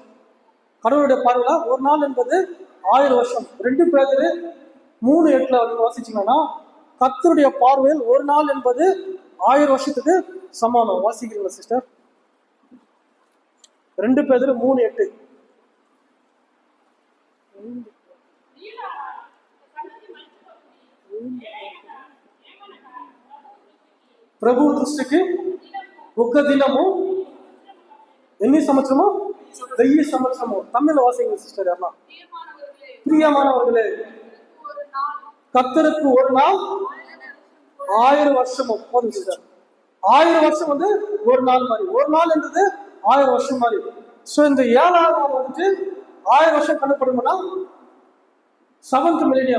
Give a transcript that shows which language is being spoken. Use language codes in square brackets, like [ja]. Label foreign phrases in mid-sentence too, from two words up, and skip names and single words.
[ta] கடவுளுடைய பார்வையில ஒரு நாள் என்பது 1000 வருஷம். 2 பேதுரு 3:8 வந்து வாசிச்சீங்கன்னா கர்த்தருடைய பார்வையில் ஒரு நாள் என்பது 1000 வருஷத்துக்கு சமானம். வாசிக்கிறீங்களா சிஸ்டர்? 2 பேதுரு 3:8. [te] ప్రభు దృష్టికి ఒక దినము ఎన్ని సంవత్సరము? 1000 సంవత్సరము. [ta] தமிழ் வாசிங்க சிஸ்டர். அம்மா பிரியமானவர்களே, கர்த்தருக்கு ஒரு நாள் 1000 வருஷமும் போதும் சிஸ்டர். 1000 வருஷம் வந்து ஒரு நாள் மாதிரி, ஒரு நாள் என்றது 1000 வருஷம் மாதிரி. ஸோ இந்த 7ஆம் நாள் வந்துட்டு 1000 வருஷம் கணப்படும்னா 7th மில்லினியம்.